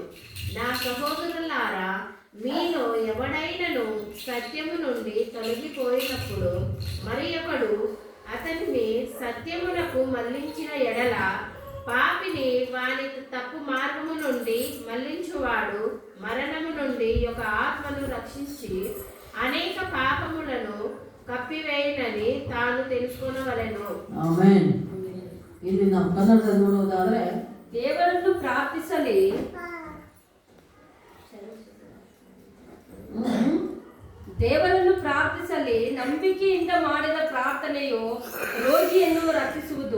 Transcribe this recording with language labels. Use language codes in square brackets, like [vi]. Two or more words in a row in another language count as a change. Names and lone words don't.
[te] నా సహోదరులారా, మీలో ఎవడైనను సత్యము నుండి తొలగిపోయినప్పుడు మరి ఒకడు అతనిని సత్యమునకు మళ్లించిన ఎడల పాపిని వాని తప్పు మార్గము నుండి మళ్లించువాడు మరణము నుండి ఒక ఆత్మను రక్షించి అనేక పాపములను కప్పివేయనని తాను తెలిస్కొనవలెను. [kn] ಆಮೆನ್. ಇಲ್ಲಿ ನಾವು ಕನ್ನಡದಲ್ಲಿ ನೋಡೋದಾದ್ರೆ ದೇವರನ್ನು ಪ್ರಾರ್ಥಿಸಲಿ ನಂಬಿಕೆಯಿಂದ ಮಾಡಿದ ಪ್ರಾರ್ಥನೆಯು ರೋಗಿಯನ್ನು ರಕ್ಷಿಸುವುದು.